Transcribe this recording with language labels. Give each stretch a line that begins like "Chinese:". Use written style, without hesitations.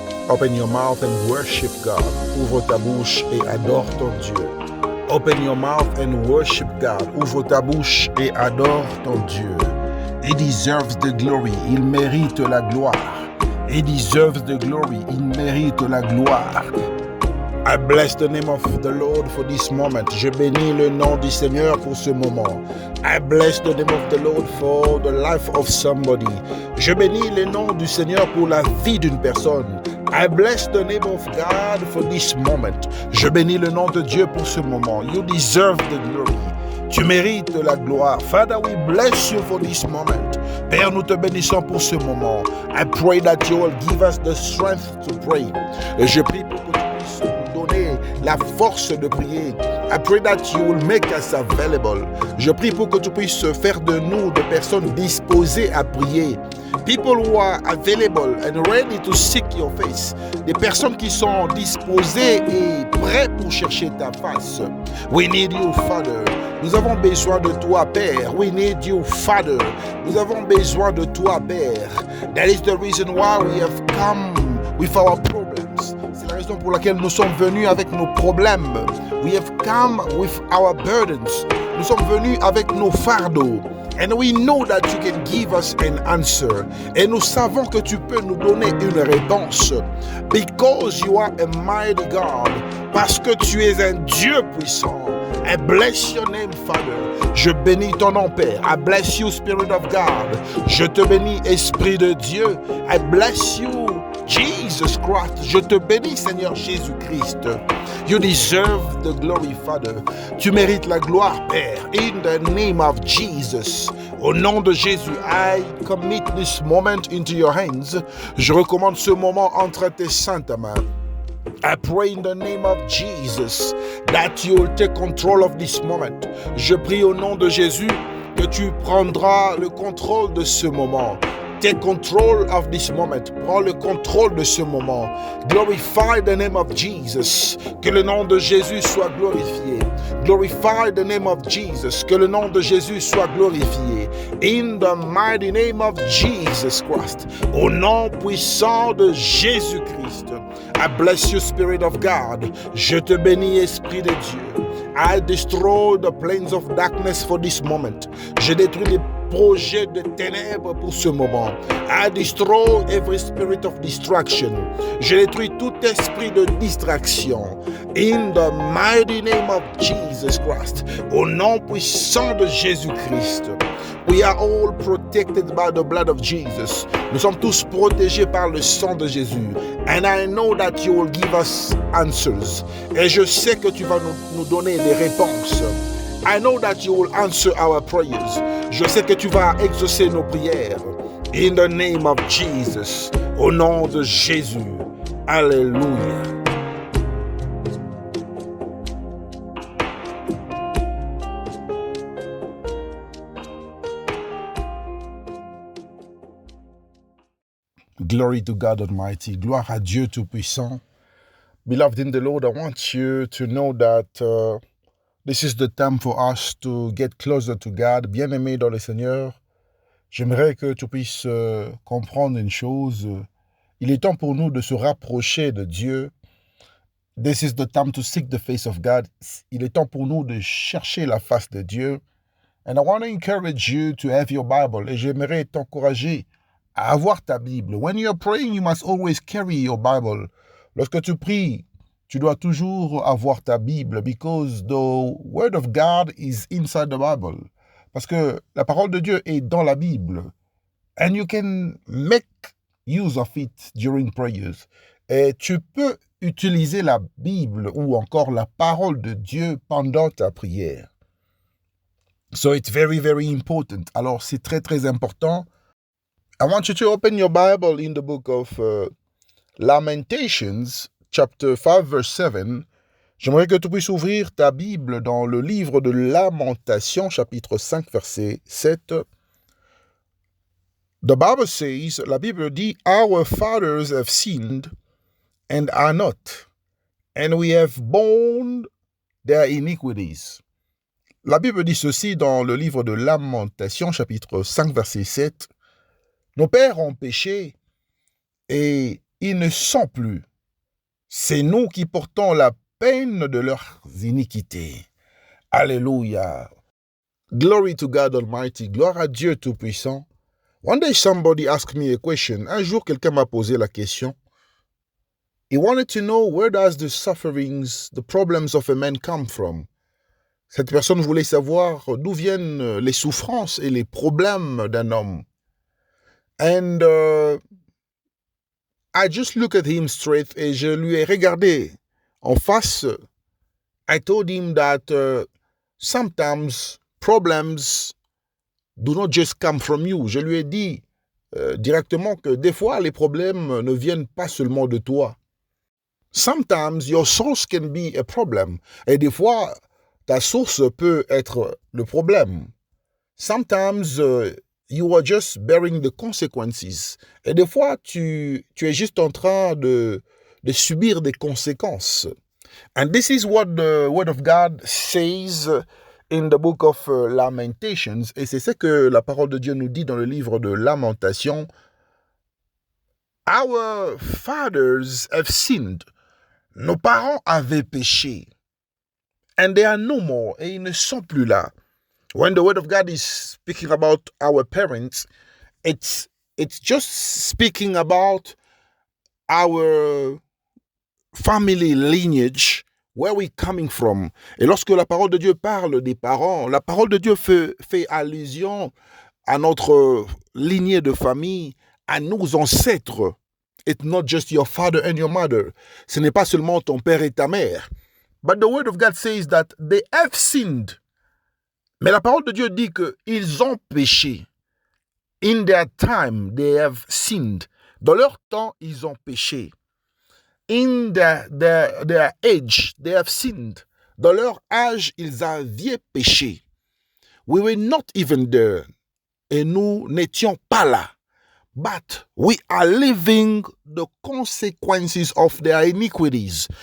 English: Open your mouth and worship God.
French: Ouvre ta bouche et adore ton Dieu.
English: Open your mouth and worship God.
French: Ouvre ta bouche et adore ton Dieu.
English: He deserves the glory.
French: Il mérite la gloire.
English: He deserves the glory.
French: Il mérite la gloire.
English: I bless the name of the Lord for this moment.
French: Je bénis le nom du Seigneur pour ce moment.
English: I bless the name of the Lord for the life of somebody.
French: Je bénis le nom du Seigneur pour la vie d'une personne.
English: I bless the name of God for this moment.
French: Je bénis le nom de Dieu pour ce moment.
English: You deserve the glory.
French: Tu mérites la gloire.
English: Father, we bless you for this moment.
French: Père, nous te bénissons pour ce moment.
English: I pray that you will give us the strength to pray.
French: Et je prie pour que tu puisses nous donner la force de prier.
English: I pray that you will make us available.
French: Je prie pour que tu puisses faire de nous des personnes disposées à prier.
English: People who are available and ready to seek your face.
French: Des personnes qui sont disposées et prêtes pour chercher ta face.
English: We need you, Father.
French: Nous avons besoin de toi, Père.
English: We need you, Father.
French: Nous avons besoin de toi, Père.
English: That is the reason why we have come with our problems.
French: C'est la raison pour laquelle nous sommes venus avec nos problèmes.
English: We have come with our burdens.
French: Nous sommes venus avec nos fardeaux.
English: And we know that you can give us an answer.
French: Et nous savons que tu peux nous donner une réponse.
English: Because you are a mighty God.
French: Parce que tu es un Dieu puissant.
English: I bless your name, Father.
French: Je bénis ton nom, Père.
English: I bless you, Spirit of God.
French: Je te bénis, Esprit de Dieu.
English: I bless you, Jesus Christ.
French: Je te bénis, Seigneur Jésus-Christ.
English: You deserve the glory, Father.
French: Tu mérites la gloire, Père.
English: In the name of Jesus.
French: Au nom de Jésus,
English: I commit this moment into your hands.
French: Je recommande ce moment entre tes saintes mains.
English: I pray in the name of Jesus that you will take control of this moment.
French: Je prie au nom de Jésus que tu prendras le contrôle de ce moment.
English: Take control of this moment.
French: Prends le contrôle de ce moment.
English: Glorify the name of Jesus.
French: Que le nom de Jésus soit glorifié.
English: Glorify the name of Jesus.
French: Que le nom de Jésus soit glorifié.
English: In the mighty name of Jesus Christ.
French: Au nom puissant de Jésus-Christ.
English: I bless you, Spirit of God.
French: Je te bénis, Esprit de Dieu.
English: I destroy the plains of darkness for this moment.
French: Je détruis les projets de ténèbres pour ce moment.
English: I destroy every spirit of distraction.
French: Je détruis tout esprit de distraction.
English: In the mighty name of Jesus Christ.
French: Au nom puissant de Jésus-Christ.
English: We are all protected by the blood of Jesus.
French: Nous sommes tous protégés par le sang de Jésus.
English: And I know that you will give us answers.
French: Et je sais que tu vas nous donner des réponses.
English: I know that you will answer our prayers.
French: Je sais que tu vas exaucer nos prières.
English: In the name of Jesus.
French: Au nom de Jésus. Alléluia.
English: Glory to God Almighty.
French: Gloire à Dieu Tout-Puissant.
English: Beloved in the Lord, I want you to know that this is the time for us to get closer to God.
French: Bien-aimé dans le Seigneur, j'aimerais que tu puisses comprendre une chose. Il est temps pour nous de se rapprocher de Dieu.
English: This is the time to seek the face of God.
French: Il est temps pour nous de chercher la face de Dieu.
English: And I want to encourage you to have your Bible.
French: Et j'aimerais t'encourager à avoir ta Bible.
English: When you're praying, you must always carry your Bible.
French: Lorsque tu pries, tu dois toujours avoir ta Bible
English: because the Word of God is inside the Bible.
French: Parce que la parole de Dieu est dans la Bible.
English: And you can make use of it during prayers.
French: Et tu peux utiliser la Bible ou encore la parole de Dieu pendant ta prière.
English: So it's very, very important.
French: Alors, c'est très, très important.
English: I want you to open your Bible in the book of Lamentations, chapter 5, verse 7.
French: J'aimerais que tu puisses ouvrir ta Bible dans le livre de Lamentations, chapitre 5, verset 7.
English: The Bible says,
French: la Bible dit,
English: Our fathers have sinned and are not, and we have borne their iniquities.
French: La Bible dit ceci dans le livre de Lamentations, chapitre 5, verset 7. Nos pères ont péché et ils ne sont plus. C'est nous qui portons la peine de leurs iniquités.
English: Alléluia. Glory to God Almighty.
French: Gloire à Dieu Tout-Puissant.
English: One day somebody asked me a question.
French: Un jour, quelqu'un m'a posé la question.
English: He wanted to know where does the sufferings, the problems of a man come from.
French: Cette personne voulait savoir d'où viennent les souffrances et les problèmes d'un homme.
English: And I just looked at him straight
French: et je lui ai regardé en face.
English: I told him that sometimes problems do not just come from you.
French: Je lui ai dit directement que des fois les problèmes ne viennent pas seulement de toi.
English: Sometimes your source can be a problem.
French: Et des fois ta source peut être le problème.
English: Sometimes you are just bearing the consequences.
French: Et des fois, tu es juste en train de subir des conséquences.
English: And this is what the Word of God says in the book of Lamentations.
French: Et c'est ce que la parole de Dieu nous dit dans le livre de Lamentations.
English: Our fathers have sinned.
French: Nos parents avaient péché.
English: And they are no more.
French: Et ils ne sont plus là.
English: When the Word of God is speaking about our parents, it's just speaking about our family lineage, where we're coming from.
French: Et lorsque la parole de Dieu parle des parents, la parole de Dieu fait allusion à notre lignée de famille, à nos ancêtres.
English: It's not just your father and your mother.
French: Ce n'est pas seulement ton père et ta mère.
English: But the Word of God says that they have sinned.
French: Mais la parole de Dieu dit qu'ils ont péché.
English: In their time, they have sinned.
French: Dans leur temps, ils ont péché.
English: In their age, they have sinned.
French: Dans leur âge, ils avaient péché.
English: We were not even there.
French: Et nous n'étions pas là.
English: But we are living the consequences of their iniquities.